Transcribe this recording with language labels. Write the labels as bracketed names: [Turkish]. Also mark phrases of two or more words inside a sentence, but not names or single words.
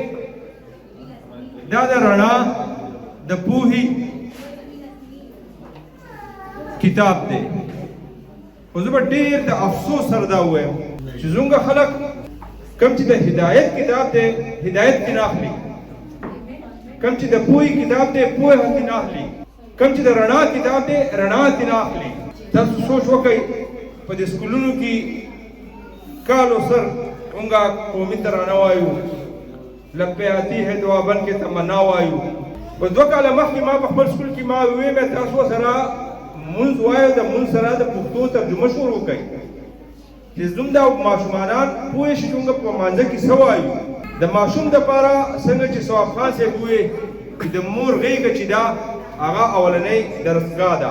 [Pashto] دا د رڼا د پوهې کتاب دی خو زه به ډېر د افسوس سره دا ووایم چې زموږ خلک کوم چې د هدایت کتاب دی هدایت کې نه اخلي، کوم چې د پوهې کتاب دی پوهه کې نه اخلي، کوم چې د رڼا کتاب دی رڼا کې نه اخلي. تاسو سوچ وکئ په دې سکولونو کې کالو سر مونږه قومي ترانه وایو، [Urdu] لبے آتی ہے دعا بن کے تمنا وایو. [Pashto] په 2 کاله مخکې ما په خپل سکول کې ما وویې مې تاسو سره مونځ وایو، د مونځ سره د پښتو ترجمه شروع کړئ چې زموږ دا ماشومانان پوه شي چې موږ په مانځه کې څه وایو. د ماشوم دپاره څنګه چې ثواب خان صاحب وویې چې د مور غېږه چې ده هغه اولنۍ درسګاه ده.